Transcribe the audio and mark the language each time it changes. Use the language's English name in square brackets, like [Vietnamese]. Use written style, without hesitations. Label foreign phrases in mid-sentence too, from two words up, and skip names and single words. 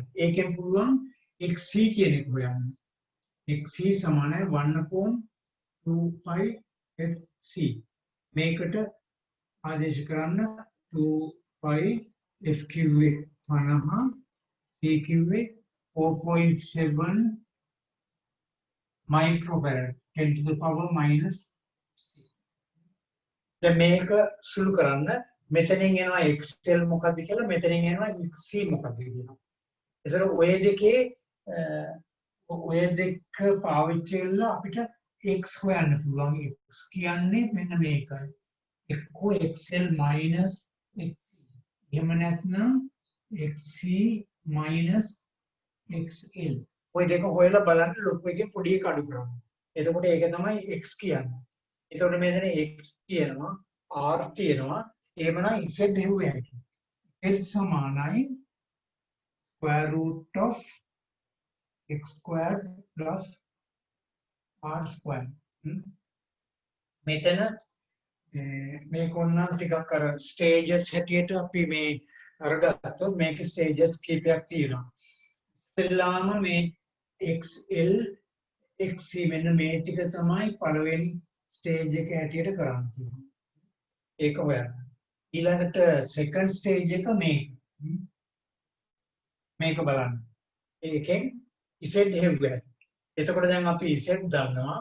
[Sinhala] ඒකෙන් පුළුවන් XC කියන එක හොයන්න. XC සමානයි 1/2πfC. මේකට ආදේශ කරන්න 2πf කිව්වේ 50 C කිව්වේ 4.7 microfarad [English] 10 to the power minus 6. [Sinhala] දැන් මේක සුළු කරන්න මෙතනින් එනවා xl මොකක්ද කියලා මෙතනින් එනවා xc මොකක්ද කියලා. ඒතර ඔය දෙකේ ඔය දෙක පාවිච්චි කරලා අපිට x හොයන්න පුළුවන්. x කියන්නේ මෙන්න මේකයි. එක්කෝ [English] xl minus xc. [Sinhala] එහෙම නැත්නම් [English] xc minus xl. [Sinhala] ඔය දෙක හොයලා බලන්න ලොකු එකෙන් පොඩි එක අඩු කරන්න. එතකොට ඒක තමයි x කියන්නේ. එතකොට මෙතන x තියෙනවා r තියෙනවා. එහෙමනම් z හෙව්වේ හැටි. z සමානයි [English] square root of x squared plus r squared. [Sinhala] මෙතන මේක ඔන්නම් ටිකක් අර ස්ටේජස් හැටියට අපි මේ අරගත්තොත් මේකේ ස්ටේජස් කීපයක් තියෙනවා. ඉස්සෙල්ලාම මේ xl xc මෙන්න මේ ටික තමයි පළවෙනි ස්ටේජ් එක හැටියට කරන්න තියෙන්නේ. ඒක හොයන්න. ඊළඟට [English] second stage [Sinhala] එක මේක බලන්න. ඒකෙන් z හෙව්වේ. එතකොට දැන් අපි z දන්නවා.